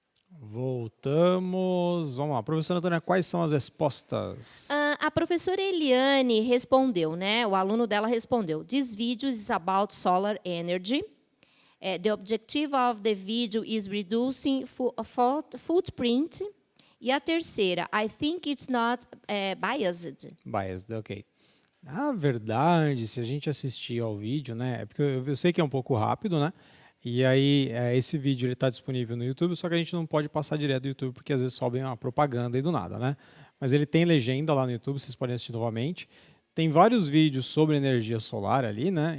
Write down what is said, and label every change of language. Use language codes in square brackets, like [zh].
[pt] Voltamos. Vamos lá. Professora Antônia, quais são as respostas? A professora Eliane respondeu, né? O aluno dela respondeu. [en] This video is about solar energy. The objective of the video is reducing footprint. [pt] E a terceira, [en] I think it's not biased. Biased, ok. [pt] Na verdade, se a gente assistir ao vídeo, né? É porque eu sei que é um pouco rápido, né? E aí, esse vídeo está disponível no YouTube, só que a gente não pode passar direto do YouTube, porque às vezes sobe uma propaganda e do nada, né? Mas ele tem legenda lá no YouTube, vocês podem assistir novamente. Tem vários vídeos sobre energia solar ali, né?